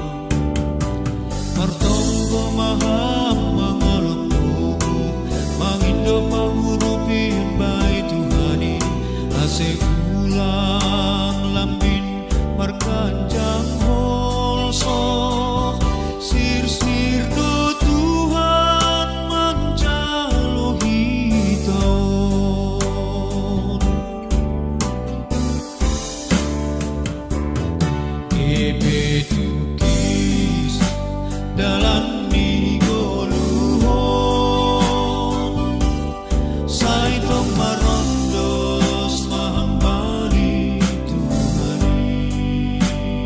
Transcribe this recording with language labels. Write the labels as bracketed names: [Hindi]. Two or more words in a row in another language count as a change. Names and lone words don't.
[Batak Toba] Martonggo maham mangalukku, mangindo pangurupi bayi Tuhani, asik ulang lambin markanjang sok sir-sir do Tuhan mancalo hitaon. Ebe tukis dalam minggu luhon, saitong marondos mahambali Tuhani.